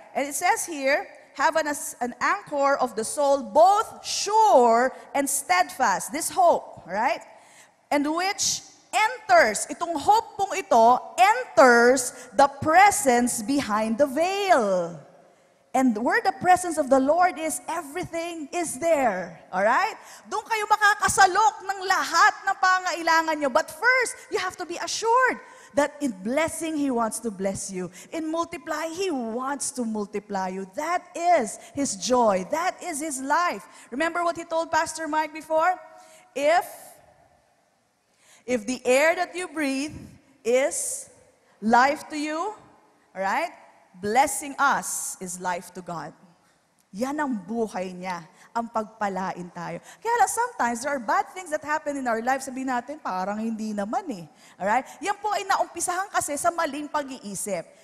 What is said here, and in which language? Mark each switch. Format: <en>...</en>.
<en>And it says here, have an anchor of the soul, both sure and steadfast. This hope. Alright? And which enters,</en> <tl>itong hope pong ito,</tl> <en>enters the presence behind the veil. And where the presence of the Lord is, everything is there. Alright?</en> <tl>Doon kayo makakasalok ng lahat ng pangailangan nyo.</tl> <en>But first, you have to be assured that in blessing, He wants to bless you. In multiplying, He wants to multiply you. That is His joy. That is His life. Remember what He told Pastor Mike before? If the air that you breathe is life to you, alright? Blessing us is life to God.</en> <tl>Yan ang buhay niya, ang pagpalain tayo. Kaya lang,</tl> <en>sometimes there are bad things that happen in our lives.</en> <tl>Sabihin natin, parang hindi naman eh. Alright? Yan po ay naumpisahan kasi sa maling pag-iisip.</tl>